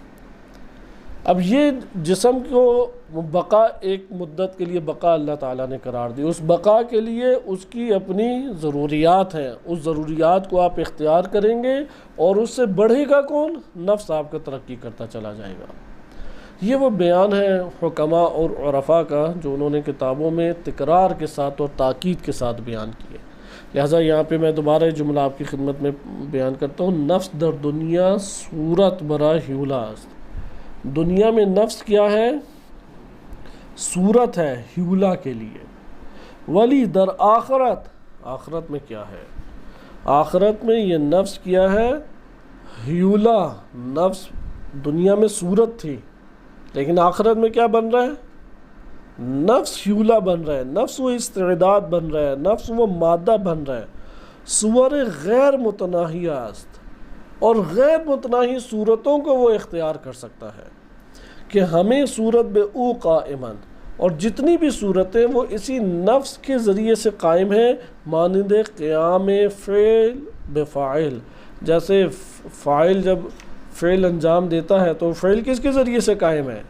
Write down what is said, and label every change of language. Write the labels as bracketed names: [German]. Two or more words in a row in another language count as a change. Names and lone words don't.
[Urdu] اب یہ جسم کو بقا ایک مدت کے لیے بقا اللہ تعالیٰ نے قرار دی، اس بقا کے لیے اس کی اپنی ضروریات ہیں، اس ضروریات کو آپ اختیار کریں گے اور اس سے بڑھے گا کون؟ نفس آپ کا ترقی کرتا چلا جائے گا۔ یہ وہ بیان ہے حکماء اور عرفاء کا جو انہوں نے کتابوں میں تکرار کے ساتھ اور تاکید کے ساتھ بیان کیے۔ لہٰذا یہاں پہ میں دوبارہ یہ جملہ آپ کی خدمت میں بیان کرتا ہوں، [Persian] نفس در دنیا صورت برا حیولہ است۔ [Urdu] دنیا میں نفس کیا ہے؟ صورت ہے حیولہ کے لیے۔ [Persian] ولی در آخرت، [Urdu] آخرت میں کیا ہے؟ آخرت میں یہ نفس کیا ہے؟ حیولہ۔ نفس دنیا میں صورت تھی لیکن آخرت میں کیا بن رہا ہے؟ نفس حیولہ بن رہا ہے، نفس وہ استعداد بن رہا ہے، نفس وہ مادہ بن رہا ہے۔ [Persian] صور غیر متناہیہ است، [Urdu] اور غیر متناہی صورتوں کو وہ اختیار کر سکتا ہے کہ [Persian] ہمیں صورت بے او قائمن، [Urdu] اور جتنی بھی صورتیں وہ اسی نفس کے ذریعے سے قائم ہیں، [Persian] مانند قیام فعل بفاعل۔ [Urdu] جیسے فاعل جب فعل انجام دیتا ہے تو فعل کس کے ذریعے سے قائم ہے؟